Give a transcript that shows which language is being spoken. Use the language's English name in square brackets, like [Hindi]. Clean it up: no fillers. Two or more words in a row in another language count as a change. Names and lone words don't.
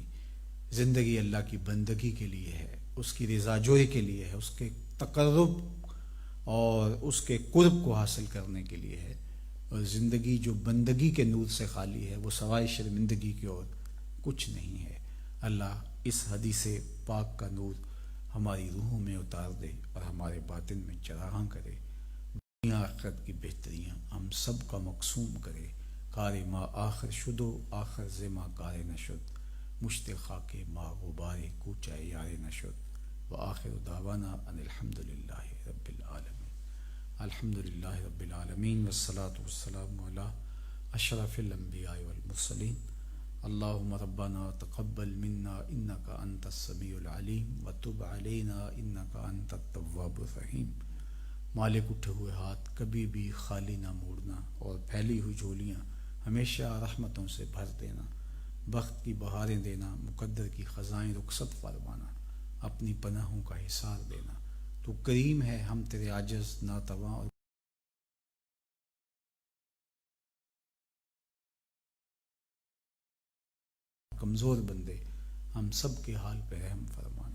[Urdu] زندگی اللہ کی بندگی کے لیے ہے، اس کی رضا جوئی کے لیے ہے، اس کے تقرب اور اس کے قرب کو حاصل کرنے کے لیے ہے، اور زندگی جو بندگی کے نور سے خالی ہے وہ سوائے شرمندگی کی اور کچھ نہیں ہے۔ اللہ اس حدیث پاک کا نور ہماری روحوں میں اتار دے اور ہمارے باطن میں چراغاں کرے، دنیا آخرت کی بہتریاں ہم سب کا مقسوم کرے۔ [Persian] کار ما آخر شدو آخر زما کار نشد، مشت خاک ما غبار کوچہ یار نشد، [Arabic] وآخر دعوانا ان الحمد للہ رب العالمین۔ الحمد للہ رب العالمین والصلاة والسلام علی اشرف الانبیاء والمرسلین۔ اللہم ربنا تقبل منا انک انت السمیع العلیم وتب علینا انک انت التواب الرحیم۔ [Urdu] مالک اٹھے ہوئے ہاتھ کبھی بھی خالی نہ موڑنا، اور پھیلی ہوئی جھولیاں ہمیشہ رحمتوں سے بھر دینا، بخت کی بہاریں دینا، مقدر کی خزائیں رخصت فرمانا، اپنی پناہوں کا حصار دینا۔ تو کریم ہے، ہم تیرے عاجز، ناتواں اور کمزور بندے، ہم سب کے حال پہ رحم فرمانا۔